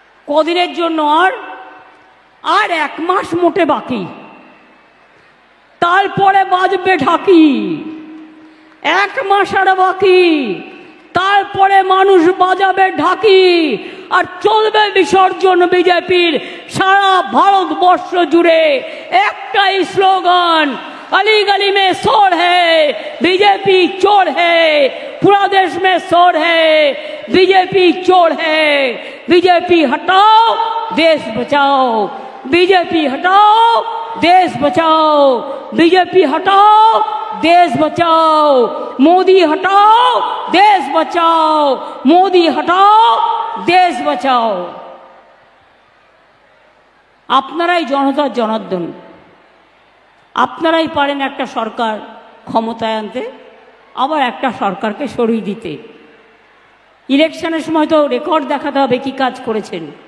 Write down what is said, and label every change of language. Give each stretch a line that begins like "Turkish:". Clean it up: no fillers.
Bangla: কদিনের জন্য? আর 1 মাস মোটে বাকি, তারপরে বাজবে ঢাকি। 1 মাস আর বাকি, তারপরে মানুষ বাজাবে ঢাকি। আর চলবে বিসর্জন বিজেপির সারা ভারতবর্ষ জুড়ে। একটাই স্লোগান,
Hindi: अली गली में शोर है, बीजेपी चोर है, पूरा देश में शोर है, बीजेपी चोर है। बीजेपी हटाओ, देश बचाओ, बीजेपी हटाओ, देश बचाओ, बीजेपी हटाओ, देश बचाओ, मोदी हटाओ, देश बचाओ, मोदी हटाओ, देश बचाओ।
Bangla: আপনারাই জনতার জনার্দন, আপনারাই পারেন একটা সরকার ক্ষমতায় আনতে, আবার একটা সরকারকে সরিয়ে দিতে। ইলেকশনের সময় তো রেকর্ড দেখাতে হবে কি কাজ করেছেন।